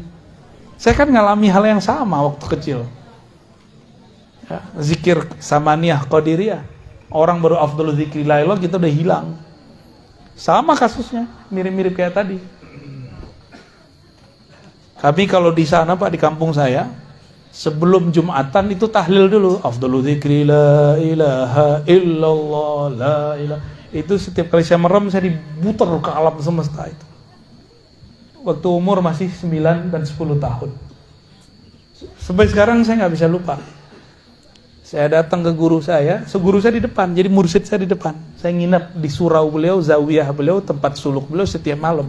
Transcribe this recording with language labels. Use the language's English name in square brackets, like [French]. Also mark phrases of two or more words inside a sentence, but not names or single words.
[Indonesian] Saya kan ngalami hal yang sama waktu kecil. Ya, zikir Samaniyah Qadiriyah. Orang baru [Arabic] أفضل الذكر لا إله [Indonesian] kita udah hilang. Sama kasusnya, mirip-mirip kayak tadi. Kami kalau di sana Pak, di kampung saya, sebelum Jumatan itu tahlil dulu. [Arabic] أفضل الذكر لا إله إلا الله لا إله. [Indonesian] Itu setiap kali saya merem saya diputar ke alam semesta itu. Waktu umur masih 9 dan 10 tahun. Sampai sekarang saya nggak bisa lupa. Saya datang ke guru saya di depan, jadi mursyid saya di depan. Saya nginap di surau beliau, zawiyah beliau, tempat suluk beliau setiap malam.